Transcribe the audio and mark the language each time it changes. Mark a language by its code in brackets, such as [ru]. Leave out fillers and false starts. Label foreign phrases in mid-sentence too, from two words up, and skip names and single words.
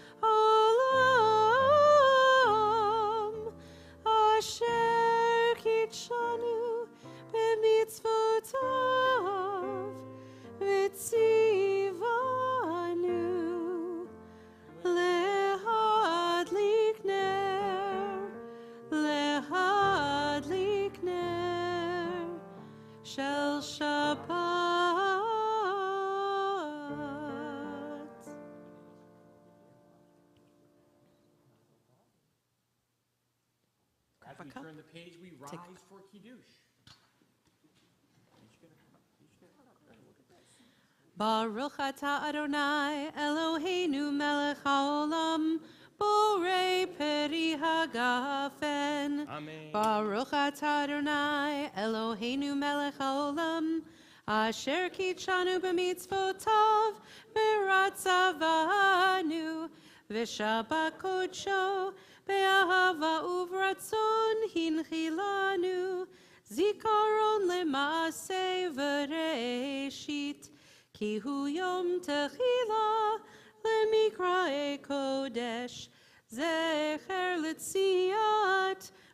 [he] העולם, אשר קדשנו במצוותיו, וצונו להדליק נר, להדליק נר. של שבת. [en] As we turn the page, we rise for Kiddush. [he] ברוך אתה אדוני, אלוהינו מלך העולם, בורא פרי הגפן. Amen. ברוך אתה אדוני, אלוהינו מלך העולם, אשר קדשנו במצוותיו, ורצה בנו, ושבת קדשו, באהבה וברצון הנחילנו, זכרון למעשה בראשית, כי הוא יום תחילה למקראי קודש, זכר ליציאת